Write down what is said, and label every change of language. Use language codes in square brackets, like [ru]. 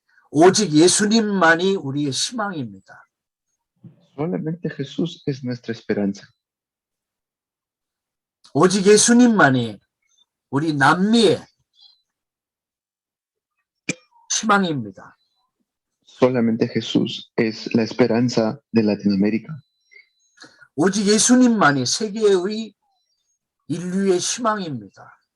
[ko] 오직 예수님만이 우리의 희망입니다. [es] Solamente Jesús es nuestra esperanza. [ko] 오직 예수님만이 우리 남미의 희망입니다. [es] Solamente Jesús es la esperanza de Latinoamérica. [ko] 오직 예수님만이 세계의 인류의 희망입니다.